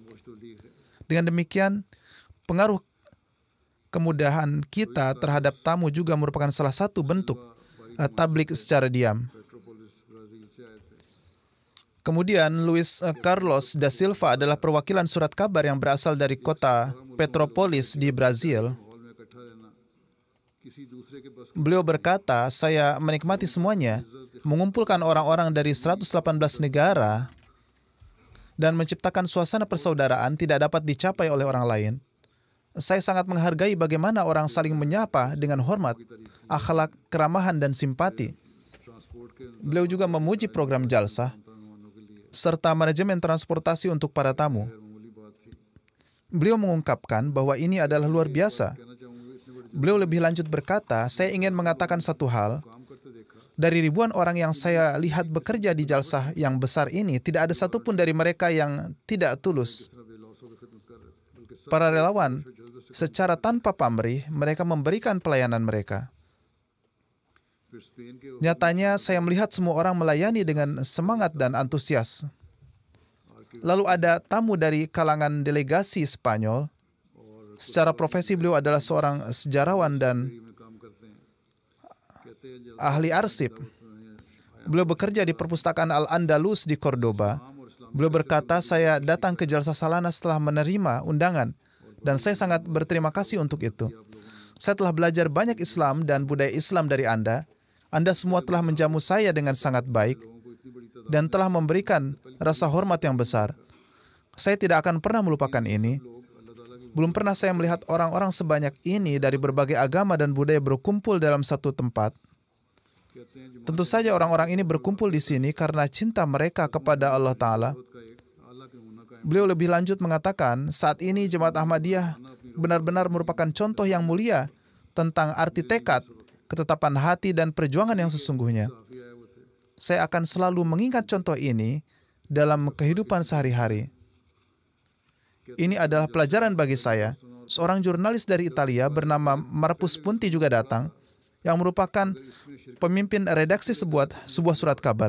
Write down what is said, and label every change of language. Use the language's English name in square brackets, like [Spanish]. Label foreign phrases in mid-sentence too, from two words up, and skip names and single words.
[Indonesian] Dengan demikian, pengaruh kemudahan kita terhadap tamu juga merupakan salah satu bentuk tablik secara diam. Kemudian, Luis Carlos da Silva adalah perwakilan surat kabar yang berasal dari kota Petrópolis di Brazil. [Hindi] किसी दूसरे के बस [Indonesian] Beliau berkata, saya menikmati semuanya, mengumpulkan orang-orang dari 118 negara dan menciptakan suasana persaudaraan tidak dapat dicapai oleh orang lain. Saya sangat menghargai bagaimana orang saling menyapa dengan hormat, akhlak, keramahan, dan simpati. [Hindi] ट्रांसपोर्ट के [Indonesian] Beliau juga memuji program jalsah [Hindi] मेहमानों के लिए [Indonesian] serta manajemen transportasi untuk para tamu. [Hindi] मामूली बात थी। [Indonesian] Beliau mengungkapkan bahwa ini adalah luar biasa. [Hindi] कहना चाहूँगा इतने बड़े [Indonesian] Beliau lebih lanjut berkata, saya ingin mengatakan satu hal. [Hindi] काम करते देखा [Indonesian] Dari ribuan orang yang saya lihat bekerja di jalsah yang besar ini, tidak ada satupun dari mereka yang tidak tulus. [Hindi] इतना बेलौसों की खिदमत कर रहे थे बल्कि सब [Indonesian] Para relawan, secara tanpa pamrih, mereka memberikan pelayanan mereka. [Hindi] फिर स्पेन के [Indonesian] Nyatanya, saya melihat semua orang melayani dengan semangat dan antusias. Lalu ada tamu dari kalangan delegasi Spanyol. Secara profesi beliau adalah seorang sejarawan dan [Hindi] में काम करते हैं कहते हैं जब [Indonesian] ahli arsip. Beliau bekerja di perpustakaan Al-Andalus di Cordoba. Beliau berkata, saya datang ke Jalsah Salana setelah menerima undangan dan saya sangat berterima kasih untuk itu. Saya telah belajar banyak Islam dan budaya Islam dari Anda. Anda semua telah menjamu saya dengan sangat baik dan telah memberikan rasa hormat yang besar. Saya tidak akan pernah melupakan ini. Belum pernah saya melihat orang-orang sebanyak ini dari berbagai agama dan budaya berkumpul dalam satu tempat. [Hindi] कहते हैं [Indonesian] Tentu saja orang-orang ini berkumpul di sini karena cinta mereka kepada Allah Ta'ala. [Hindi] का एक आला के होना का [Indonesian] Beliau lebih lanjut mengatakan, saat ini Jemaat Ahmadiyah benar-benar merupakan contoh yang mulia tentang arti tekad, ketetapan hati, dan perjuangan yang sesungguhnya. [Hindi] काफी आए हुए थे [Indonesian] Saya akan selalu mengingat contoh ini dalam kehidupan sehari-hari. Ini adalah pelajaran bagi saya. Seorang jurnalis dari Italia bernama Marpus Punti juga datang, yang merupakan pemimpin redaksi sebuah surat kabar.